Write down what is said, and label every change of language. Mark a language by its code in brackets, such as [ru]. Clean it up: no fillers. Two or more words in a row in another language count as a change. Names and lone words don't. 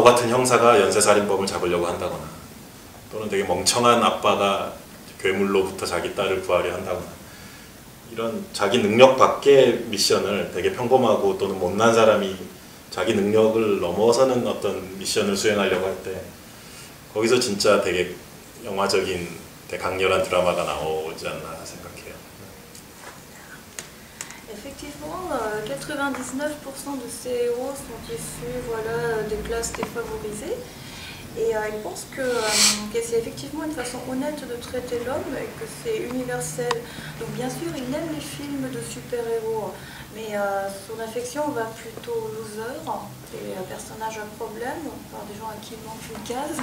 [ko] 같은 형사가 연쇄살인범을 잡으려고 한다거나, 또는 되게 멍청한 아빠가 괴물로부터 자기 딸을 구하려 한다거나, 이런 자기 능력 밖의 미션을 되게 평범하고 또는 못난 사람이 자기 능력을 넘어서는 어떤 미션을 수행하려고 할 때 거기서 진짜 되게 영화적인 되게 강렬한 드라마가 나오지 않나 생각해요. [fr] Effectivement, 99% de ces héros sont issus des classes défavorisées. Et il pense que c'est effectivement une façon honnête de traiter l'homme et que c'est universel. Donc bien sûr, il aime les films de super-héros, mais son affection va plutôt aux losers, des personnages à problème, des gens à qui il manque une case.